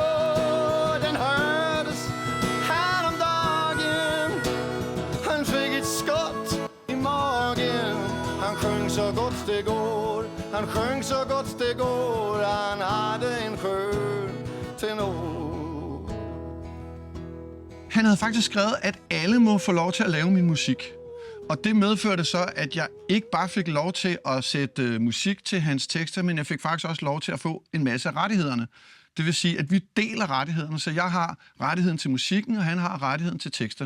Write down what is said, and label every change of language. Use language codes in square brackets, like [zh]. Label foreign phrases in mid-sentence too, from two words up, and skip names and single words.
[sv] Den hördes häromdagen. Han fick ett skott i magen. Han sjöng så gott det går. Han sjöng så gott det går. Han hade en skön tenor. [da] Han havde faktisk skrevet, at alle må få lov til at lave min musik. Og det medførte så, at jeg ikke bare fik lov til at sætte musik til hans tekster, men jeg fik faktisk også lov til at få en masse af rettighederne. Det vil sige, at vi deler rettighederne, så jeg har rettigheden til musikken, og han har rettigheden til teksterne.